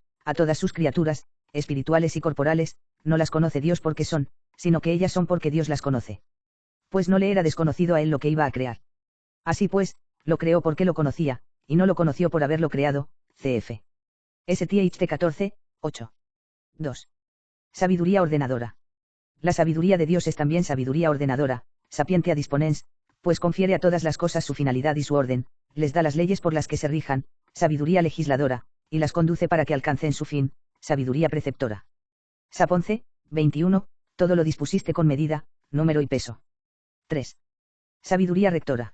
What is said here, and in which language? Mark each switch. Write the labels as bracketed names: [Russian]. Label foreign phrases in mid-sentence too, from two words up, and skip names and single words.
[Spanish] A todas sus criaturas, espirituales y corporales, no las conoce Dios porque son, sino que ellas son porque Dios las conoce. Pues no le era desconocido a él lo que iba a crear. Así pues, lo creó porque lo conocía, y no lo conoció por haberlo creado, cf. STHT 14, 8. 2. Sabiduría ordenadora. La sabiduría de Dios es también sabiduría ordenadora, [Latin] sapientia disponens, [Spanish] pues confiere a todas las cosas su finalidad y su orden, les da las leyes por las que se rijan, sabiduría legisladora, y las conduce para que alcancen su fin, sabiduría preceptora. Sap 11, 21, todo lo dispusiste con medida, número y peso. 3. Sabiduría rectora.